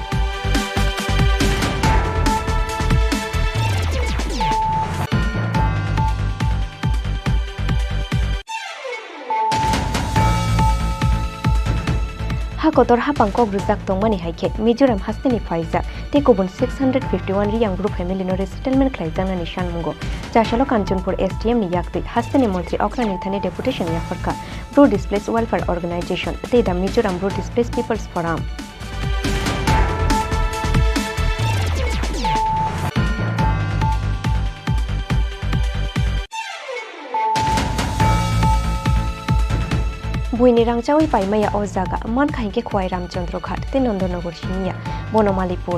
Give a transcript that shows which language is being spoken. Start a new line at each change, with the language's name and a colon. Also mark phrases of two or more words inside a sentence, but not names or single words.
Kok Borok: हाकतर हापां कग्रुजाक तंमानि हाइखे मिजोराम हास्तेनि फाइजाक ते गुबुन 651 रियांग ग्रुप फेमिलिनो रिसेटलमेंट ख्लायजांनानि सानमुंगो जाशालो कांचनपुर एसडीएम नि याक्ति हास्तेनि मंत्री अक्रानि थानि डेपुटेशन याफरका ब्रू डिस्प्लेस वेलफेयर ऑर्गेनाइजेशन ते द मिजोराम ब्रू डिस्प्लेस पीपल्स फोरम बुइनि रांचावै पाइमाया अजागा मान खाइके खुवाई रामचंद्र घाट ते नंदनगर सिनिया बनमालीपुर